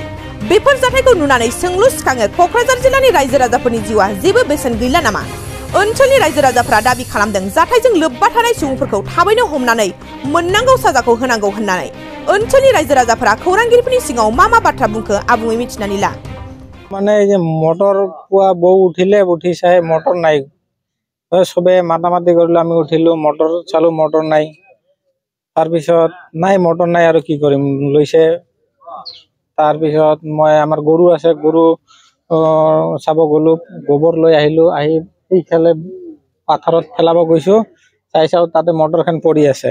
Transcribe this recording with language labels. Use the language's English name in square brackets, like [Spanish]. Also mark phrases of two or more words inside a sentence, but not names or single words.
[Bodo] बेफोर जाथायखौ नुनानै सोंलु सिखाङो क'क्राझार जिल्लानि रायजो राजाफोरनि जिउआ जेबो बेसेन गैला नामा? ओनसोलनि रायजो राजाफोरा दाबि खालामदों जाथायजों लोब्बा थानाय सुबुंफोरखौ थाबैनो हमनानै मोननांगौ साजाखौ होनांगौ होननानै। ओनसोलनि रायजो राजाफोरा खौरांगिरिफोरनि सिगाङाव मा बाथ्रा बुंखो आबुङै मिथिनानै ला। [Assamese] মানে এই যে মটর পুয়া বউ উঠিলে উঠি চাই মটর নাই, সবে মাতামাতি কৰিলো, আমি উঠিলো, মটৰ চালো, মটৰ নাই। তাৰপিছত নাই মটৰ নাই আৰু কি কৰিম, লৈছে। তাৰপিছত মই আমাৰ গৰু আছে, গৰু চাব গলো, গোবৰ লৈ আহিলো, আহি এইফালে পাথৰত পেলাব গৈছো, চাও তাতে মটৰখন পৰি আছে।